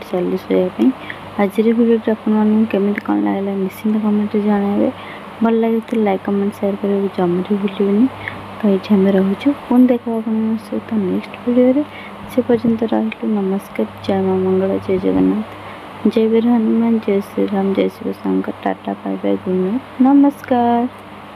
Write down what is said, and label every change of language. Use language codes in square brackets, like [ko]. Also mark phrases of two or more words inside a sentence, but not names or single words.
[or] ଚାଲିଲି ଶୋଇବା ପାଇଁ ଆଜିର ଭିଡ଼ିଓଟି ଆପଣମାନଙ୍କୁ କେମିତି କ'ଣ ଲାଗିଲା ନିଶ୍ଚିନ୍ତ କମେଣ୍ଟରେ ଜଣାଇବେ ଭଲ ଲାଗିଥିଲେ [en] like comment share [or] କରିବାକୁ ଜମାରୁ ଭୁଲିବେନି ତ ଏଇଠି ଆମେ ରହୁଛୁ ପୁଣି ଦେଖା ଆପଣଙ୍କ ସହିତ ନେକ୍ସଟ ଭିଡ଼ିଓରେ ସେ ପର୍ଯ୍ୟନ୍ତ ରହିଲୁ ନମସ୍କାର ଜୟ ମା ମଙ୍ଗଳ ଜୟ ଜଗନ୍ନାଥ [hi] जय वीर हनुमान जय श्री राम जय शिव शंकर [or] टाटा [en] bye bye good night [or] नमस्कार।